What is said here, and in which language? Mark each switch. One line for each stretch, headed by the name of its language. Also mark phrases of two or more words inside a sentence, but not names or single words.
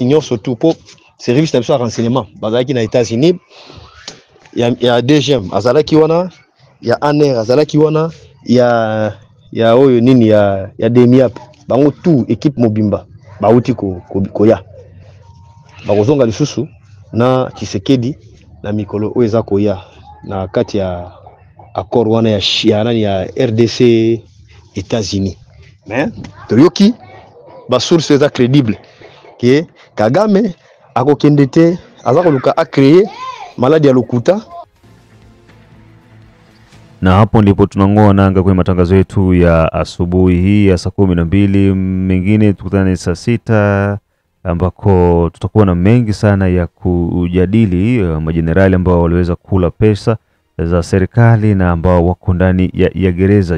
Lingala: nyonso
French: tout pour service de renseignement
Lingala: bazalaki na États-Unis ya DGM azalaki wana ya ANR azalaki wana ya oyo nini ya DEMIAP bango
French: tout équipe
Lingala: mobimba bauti koya bakozonga lisusu na Tshisekedi na mikolo oyo eza koya na kati ya accord wana ya RDC États-Unis. Mais toyoki ba source eza crédible que Kagame akokende te aza koluka a créer maladi ya lokuta.
Swahili: Na hapo ndipo tunangoa nanga kwenye matangazo yetu ya asubuhi hii ya saa 12. Mengine tukutane saa 6 ambako tutakuwa na mengi sana ya kujadili. Majenerali ambao waliweza kula pesa za serikali na ambao wako ndani ya gereza.